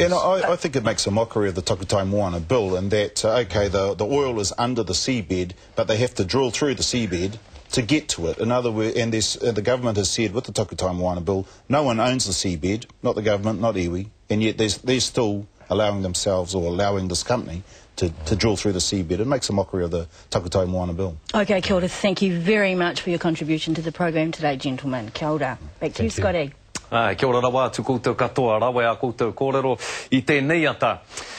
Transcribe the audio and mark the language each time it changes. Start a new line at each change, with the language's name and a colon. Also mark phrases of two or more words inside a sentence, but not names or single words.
English: And I think it makes a mockery of the Takutai Moana bill, and that, okay, the oil is under the seabed, but they have to drill through the seabed to get to it. In other words, and the government has said with the Takutai Moana bill, no one owns the seabed, not the government, not iwi, and yet they're still allowing themselves, or allowing this company to drill through the seabed. It makes a mockery of the Takutai Moana bill.
Māori: Okay, kia ora.
English: Thank you very much for your contribution to the program today, gentlemen.
Māori: Kia ora.
English: Back to you, Scotty.
Māori: Kia ora rawa, tu koutou katoa, rawa a koutou kōrero I tēnei ata.